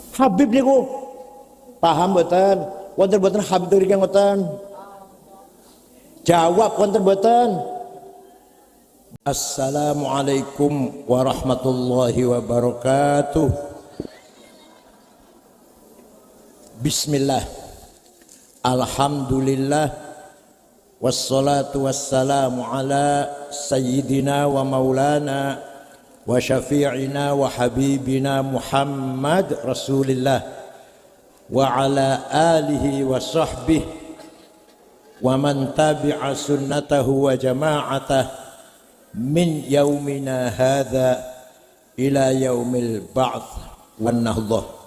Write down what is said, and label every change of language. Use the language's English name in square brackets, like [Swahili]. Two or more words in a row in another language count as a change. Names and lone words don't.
[Javanese] Habib niku paham mboten? Wonten mboten Habib niki ngoten? Jawab wonten mboten? [Arabic] السلام عليكم ورحمة الله وبركاته. Bismillah. الحمد لله. والصلاة والسلام على سيدنا ومولانا وشفيعنا وحبيبنا محمد رسول الله وعلى آله وصحبه ومن تبع سنته وجماعته من يومنا هذا إلى يوم البعث والنهضة.